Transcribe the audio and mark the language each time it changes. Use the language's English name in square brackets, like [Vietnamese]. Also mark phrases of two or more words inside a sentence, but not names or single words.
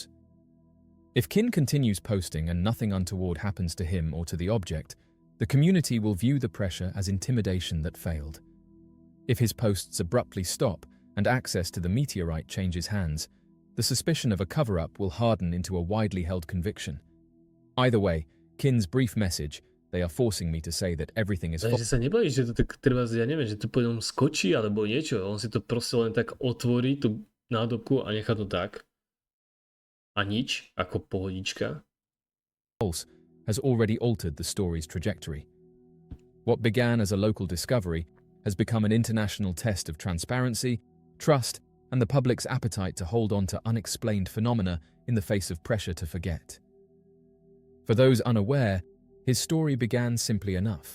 [English] If Kin continues posting and nothing untoward happens to him or to the object, the community will view the pressure as intimidation that failed. If his posts abruptly stop and access to the meteorite changes hands, the suspicion of a cover-up will harden into a widely held conviction. Either way, Kin's brief message, they are forcing me to say that everything is... [Slovak] Takže sa nebojí, že to tak treba, ja neviem, že to potom skočí alebo niečo. On si to proste len tak otvorí, tú nádobku a nechá to tak. A nič, ako pohodička. [English] Pulse has already altered the story's trajectory. What began as a local discovery has become an international test of transparency, trust, and the public's appetite to hold on to unexplained phenomena in the face of pressure to forget. For those unaware, his story began simply enough.